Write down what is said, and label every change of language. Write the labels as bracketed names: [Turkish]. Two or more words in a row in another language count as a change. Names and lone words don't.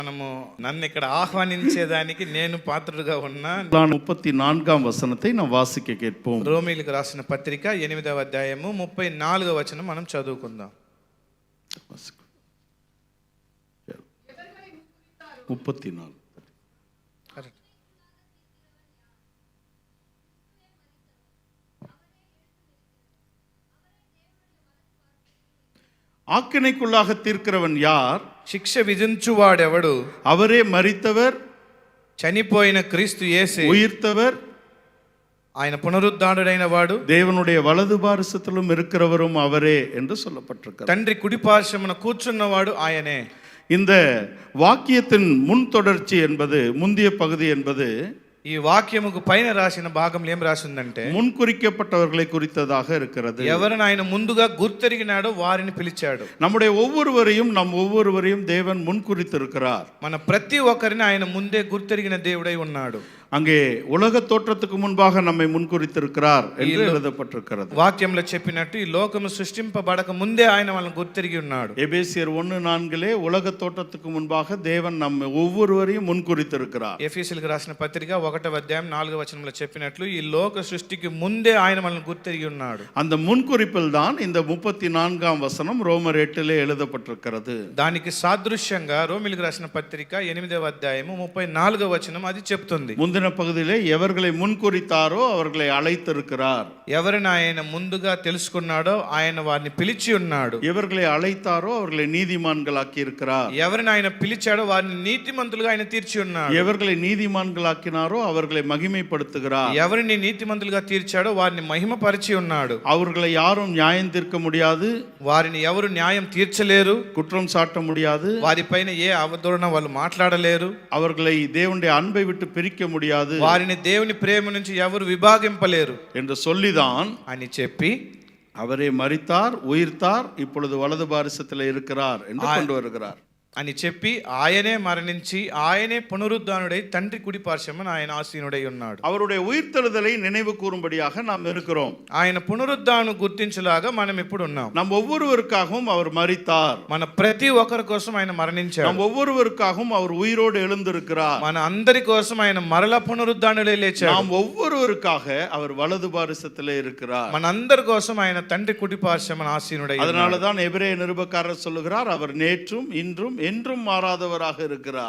[Telugu] మనము నన్ను ఇక్కడ ఆహ్వానించేదానికి నేను పాత్రుడుగా ఉన్నా. [Tamil] 34ஆம் வசனத்தை நாம் வாசிக்க கேட்போம். [Telugu] రోమీలకు రాసిన పత్రిక 8వ అధ్యాయము 34వ వచనం మనం చదువుకుందాం. 34. [Tamil] ஆக்கினைக்குள்ளாக தீர்க்கிறவன் யார்? [Telugu] శిక్ష విధించువాడెవడు? [Tamil] அவரே மரித்தவர், [Telugu] చనిపోయిన క్రీస్తు యేసే [Tamil] உயிர்த்தவர், [Telugu] ఆయన పునరుద్ధానుడైన వాడు, [Tamil] தேவனுடைய வலது பாரிசத்திலும் இருக்கிறவரும் அவரே என்று சொல்லப்பட்டிருக்கிறது. [Telugu] తండ్రి కుడిపార్శ్వమున కూర్చున్నవాడు ఆయనే. [Tamil] இந்த வாக்கியத்தின் முன் தொடர்ச்சி என்பது, முந்திய பகுதி என்பது, [Telugu] ఈ వాక్యముకు పైన రాసిన భాగంలో ఏం రాసిందంటే [Tamil] முன்குறிக்கப்பட்டவர்களை குறித்ததாக இருக்கிறது. [Telugu] ఎవరిని ఆయన ముందుగా గుర్తెరిగినాడో వారిని పిలిచాడు. [Tamil] நம்முடைய ஒவ்வொருவரையும் தேவன் முன்குறித்திருக்கிறார். [Telugu] మన ప్రతి ఒక్కరిని ఆయన ముందే గుర్తెరిగిన దేవుడై ఉన్నాడు. [Tamil] அங்கே உலக தோற்றத்துக்கு முன்பாக நம்மை முன்குறித்திருக்கிறார் என்று எழுதப்பட்டிருக்கிறது. [Telugu] వాక్యంలో చెప్పినట్టు ఈ లోకము సృష్టింపబడక ముందే ఆయన వాళ్ళని గుర్తెరిగి ఉన్నాడు. [Tamil] எபேசியர் 1:4 உலக தோற்றத்துக்கு முன்பாக தேவன் நம்ம ஒவ்வொருவரையும் முன்குறித்திருக்கிறார். [Telugu] ఎఫెసీయులకు రాసిన పత్రిక 1వ అధ్యాయం 4వ వచనంలో చెప్పినట్లు ఈ లోక సృష్టికి ముందే ఆయన వాళ్ళని గుర్తెరిగి ఉన్నాడు. [Tamil] அந்த முன்குறிப்பில் தான் இந்த 34ஆம் வசனம் ரோமர் 8 எழுதப்பட்டிருக்கிறது. [Telugu] దానికి సాదృశ్యంగా రోమీయులకు రాసిన పత్రిక 8వ అధ్యాయము 34వ వచనం అది చెప్తుంది. [Tamil] முந்தின பகுதியிலே எவர்களை முன்குறித்தாரோ அவர்களை அழைத்திருக்கிறார். [Telugu] ఎవరిని ఆయన ముందుగా తెలుసుకున్నాడో ఆయన వారిని పిలిచి ఉన్నాడు. [Tamil] எவர்களை அழைத்தாரோ அவர்களை நீதிமான்களாக்கி இருக்கிறார். [Telugu] ఎవరిని ఆయన పిలిచాడో వారిని నీతిమంతులుగా ఆయన తీర్చి ఉన్నాడు. [Tamil] எவர்களை நீதிமான்களாக்கினாரோ அவர்களை மகிமைப்படுத்துகிறார். [Telugu] ఎవరిని నీతిమంతులుగా తీర్చాడో వారిని మహిమపరిచి ఉన్నాడు. [Tamil] அவர்களை யாரும் நியாயம் தீர்க்க முடியாது, [Telugu] వారిని ఎవరు న్యాయం తీర్చలేరు, [Tamil] குற்றம் சாட்ட முடியாது, [Telugu] వారిపైన ఏ అవధూరణ వాళ్ళు మాట్లాడలేరు, [Tamil] அவர்களை தேவனுடைய அன்பை விட்டு பிரிக்க முடியாது, [Telugu] వారిని దేవుని ప్రేమ నుంచి ఎవరు విభాగింపలేరు [Tamil] என்று சொல்லிதான் [Telugu] అని చెప్పి [Tamil] அவரே மரித்தார், உயிர்த்தார், இப்பொழுது வலது பாரிசத்தில் இருக்கிறார் என்று கொண்டு வருகிறார். [Telugu] అని చెప్పి ఆయనే మరణించి ఆయనే పునరుద్ధానుడై తండ్రి కుడి పార్శ్వమున ఆయన ఆసీనుడై ఉన్నాడు. [Tamil] அவருடைய உயிர்த்தெழுதலை நினைவு கூறும்படியாக நாம் இருக்கிறோம். [Telugu] ఆయన పునరుద్ధాను గుర్తించులాగా మనం ఇప్పుడు ఉన్నాం. [Tamil] நம் ஒவ்வொருவருக்காகவும் அவர் மரித்தார். [Telugu] మన ప్రతి ఒక్కరి కోసం ఆయన మరణించాడు. [Tamil] நம் ஒவ்வொருவருக்காகவும் அவர் உயிரோடு எழுந்திருக்கிறார். [Telugu] మన అందరి కోసం ఆయన మరల పునరుద్ధానుడై లేచాడు. [Tamil] நாம் ஒவ்வொருவருக்காக அவர் வலது பாரிசத்திலே இருக்கிறார். [Telugu] మన అందరి కోసం ఆయన తండ్రి కుడి పార్శ్వమున ఆసీనుడై ఉన్నాడు. [Tamil] அதனால தான் எபிரேய நிருபக்காரர் சொல்லுகிறார், அவர் நேற்றும் இன்றும் என்றும் மாறாதவராக இருக்கிறார்.